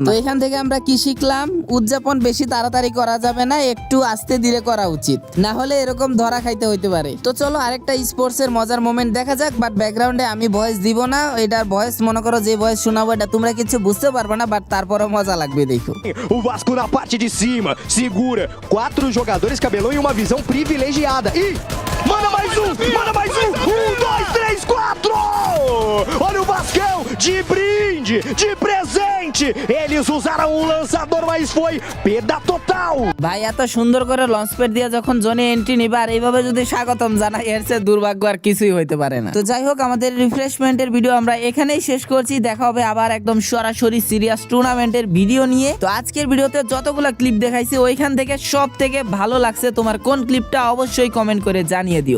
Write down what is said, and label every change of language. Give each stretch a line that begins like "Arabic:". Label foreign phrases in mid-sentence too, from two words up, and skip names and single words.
Bangla: তো এখান থেকে আমরা কি শিখলাম? উদযাপন বেশি তাড়াতাড়ি করা যাবে না, একটু আস্তে ধীরে করা উচিত, না হলে এরকম ধরা খাইতে হইতে পারে। তো চলো আরেকটা স্পোর্টস এর মজার মোমেন্ট দেখা যাক, বাট ব্যাকগ্রাউন্ডে আমি ভয়েস দিব না, এটার ভয়েস মনে করো যে ভয়েস শোনাবো এটা তোমরা কিছু বুঝতে পারবে না, বাট তারপরও মজা লাগবে দেখো।
Portuguese: O Vasco na parte de cima, segura 4 jogadores cabelão e uma visão privilegiada. E Manda mais um! Manda mais um! 1, 2, 3, 4! Olha o Vascão de brinde, de presente! Eles usaram um lançador, mas foi perda total!
Bangla: ভাই এত সুন্দর করে
English: launch pad
Bangla: দিয়ে যখন জোনে এন্ট্রি নিবে আর এইভাবে যদি স্বাগতম জানাই এর চেয়ে দুর্ভাগ্য আর কিছুই হইতে পারে না। তো যাই হোক আমাদের রিফ্রেশমেন্টের ভিডিও আমরা এখানেই শেষ করছি। দেখা হবে আবার একদম সরাসরি সিরিয়াস টুর্নামেন্টের ভিডিও নিয়ে। তো আজকের ভিডিওতে যতগুলো ক্লিপ দেখাইছি ওইখান থেকে সব থেকে ভালো লাগছে তোমার কোন ক্লিপটা অবশ্যই কমেন্ট করে জানিয়ে দিও।